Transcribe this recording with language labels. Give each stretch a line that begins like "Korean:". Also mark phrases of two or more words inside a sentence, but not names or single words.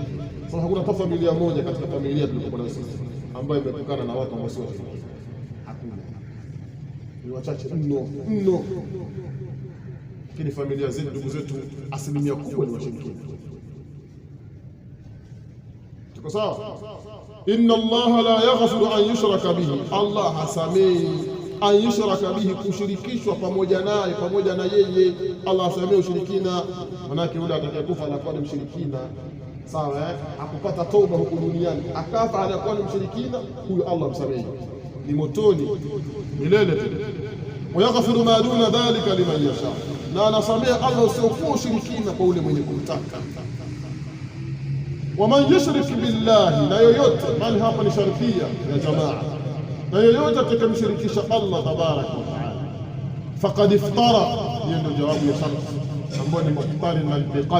Swahili: Sasa hakuna hata familia moja katika familia tuliokuwa nayo sisi ambayo imepukana na watu ambao sio washirikina. Hakuna. Ni wachache mno. Lakini familia zetu, ndugu zetu, asilimia kubwa ni washirikina. Tuko sawa?
Arabic: إن الله لا يغفر أن يشرك به,
Swahili: Allah hasamehi
Arabic: أن يشرك به,
Swahili: kushirikishwa pamoja naye, pamoja na yeye. Allah hasamehi ushirikina. Manake yule atakayekufa anakuwa ni mshirikina, sawa hakupata toba huku duniani, akafa anakuwa ni mshirikina, huyo Allah msamehi, ni motoni milele tu.
Arabic: ويغفر ما دون ذلك لمن يشاء,
Swahili: na anasamehe Allah usiokuwa ushirikina kwa ule mwenye kumtaka.
Arabic: ومن يشرك بالله,
Swahili: na yoyote, mali hapa ni shartia ya jamaa, na yoyote atakayemshirikisha Allah
Arabic: تبارك وتعالى, فقد افترى,
Swahili: hiyo ndio jawabu ya sharti ambayo ni muqtarin na biqad.